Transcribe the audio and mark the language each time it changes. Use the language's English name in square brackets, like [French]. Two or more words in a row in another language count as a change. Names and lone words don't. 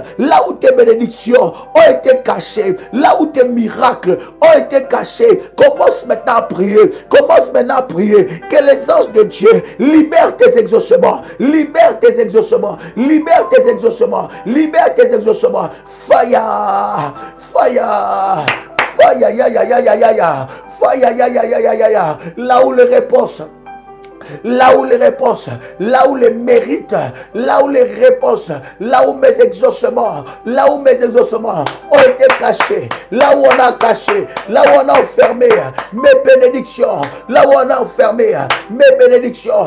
[French] Là où tes bénédictions ont été cachées, là où tes miracles ont été cachés, commence maintenant à prier. Commence maintenant à prier. Que les anges de Dieu libèrent tes exaucements. Libère tes exaucements. Libère tes exaucements. Libère tes exaucements. [English] Fire. Fire. Fire. Ya, ya, ya, ya, ya, ya, ya. Fire. Ya, ya, ya, ya, ya, ya. [French] Là où les réponses, là où les réponses, là où les mérites, là où les réponses, là où mes exaucements ont été cachés, là où on a caché, là où on a enfermé mes bénédictions, là où on a enfermé mes bénédictions.